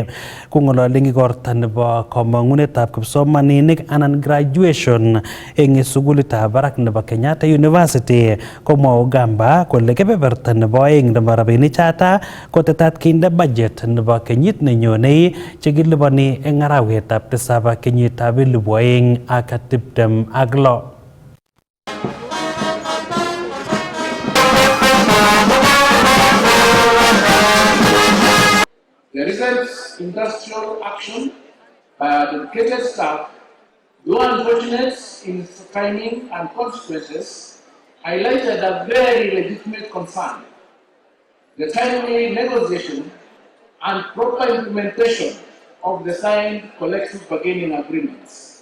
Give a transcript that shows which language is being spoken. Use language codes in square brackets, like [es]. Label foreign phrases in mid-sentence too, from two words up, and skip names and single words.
[kln] Kong'ololi eng igorta nebo kamang'unetab kipsomaninik anan graduation eng sukulitab barak nebo Kenyatta University, komwa Ogamba kole kebeberta nebo aeng nebo rabinichata kotetat kinde budget nebo kenyit nenyonei chekiliponi eng arawetab tisab kenyitab 2026. [en] The recent industrial action by our dedicated staff, though unfortunate in its timing and consequences, highlighted a very legitimate concern: the timely negotiation and proper implementation of the signed collective bargaining agreements.